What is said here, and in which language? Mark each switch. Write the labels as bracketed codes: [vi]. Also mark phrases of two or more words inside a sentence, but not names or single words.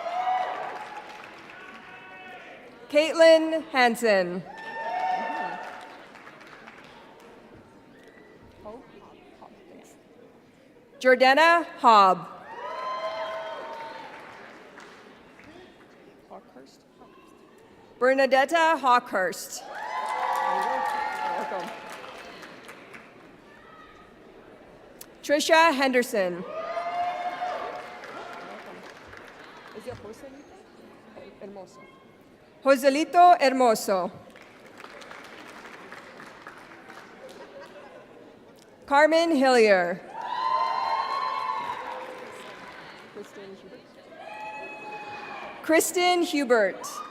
[en] Caitlin Hansen. Jordana Hobb. Bernadetta Hawkhurst. Welcome. Trisha Henderson. Is it Joselito? Hermoso. Joselito Hermoso. Carmen Hillier. Kristen Hubert.